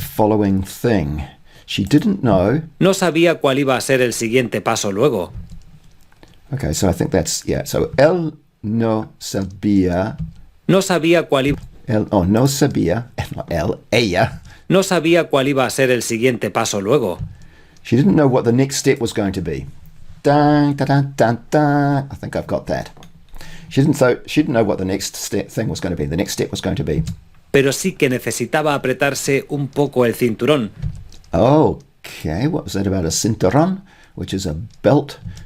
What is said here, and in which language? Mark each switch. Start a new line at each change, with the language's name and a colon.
English: The following thing. She didn't know.
Spanish: No sabía cuál iba a ser el siguiente paso luego.
English: Okay, so I think that's, so
Spanish: él no sabía. No sabía cuál iba. No sabía, not él, ella. No sabía cuál iba a ser el siguiente paso luego.
English: She didn't know what the next step was going to be. Dun, dun, dun, dun, dun. I think I've got that. She didn't know what the next thing was going to be. The next step was going to be.
Spanish: Pero sí que necesitaba apretarse un poco el cinturón.
English: Okay, what was that about a cinturón, which is a belt?